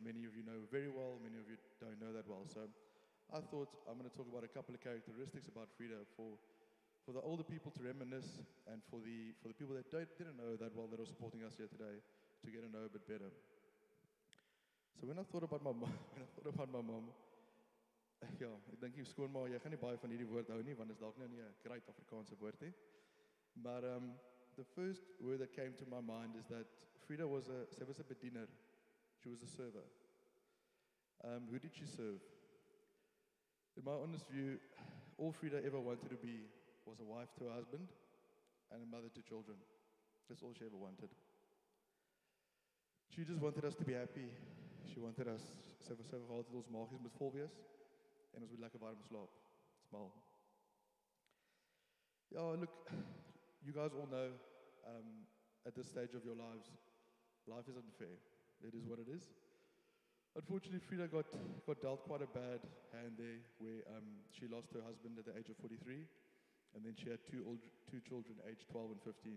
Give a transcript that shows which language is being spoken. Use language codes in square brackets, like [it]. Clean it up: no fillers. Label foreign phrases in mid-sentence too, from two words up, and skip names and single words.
[en] Many of you know very well, many of you don't know that well. So I thought I'm going to talk about a couple of characteristics about Freda for the older people to reminisce, and for the people that didn't know that well, that are supporting us here today, to get to know a bit better. So when I thought about my mom, [af] ja, ek dink jy skoonma, jy gaan nie baie van hierdie woord hou nie, want dit is dalk nou nie 'n great Afrikaanse woord nie. [en] Maar the first word that came to my mind is that Freda was a bediener. She was a server. Who did she serve? In my honest view, all Freda ever wanted to be was a wife to her husband and a mother to children. That's all she ever wanted. She just wanted us to be happy. She wanted us, [af] sy gehad het ons maagies moet vol wees en ons moet lekker warm slaap. Smal. [en] Yeah, look, you guys all know at this stage of your lives, life is unfair. It is what it is. Unfortunately, Freda got dealt quite a bad hand there, where she lost her husband at the age of 43, and then she had two children, aged 12 and 15.